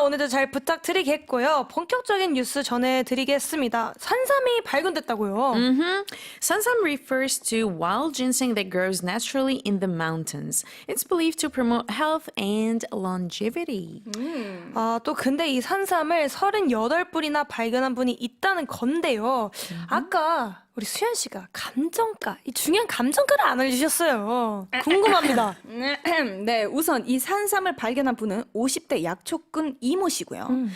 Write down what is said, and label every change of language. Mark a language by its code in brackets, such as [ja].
[ko] 오늘도 잘 부탁드리겠고요. 본격적인 뉴스 전해드리겠습니다. 산삼이 발견됐다고요? [en] Sansam refers to wild ginseng that grows naturally in the mountains. It's believed to promote health and longevity. [ko] 아, 또 근데 이 산삼을 38뿌리나 발견한 분이 있다는 건데요. 아까 우리 수현 씨가 감정가, 이 중요한 감정가를 안 알려주셨어요. 궁금합니다. 네, 우선 이 산삼을 발견한 분은 50대 약초꾼 이모시고요.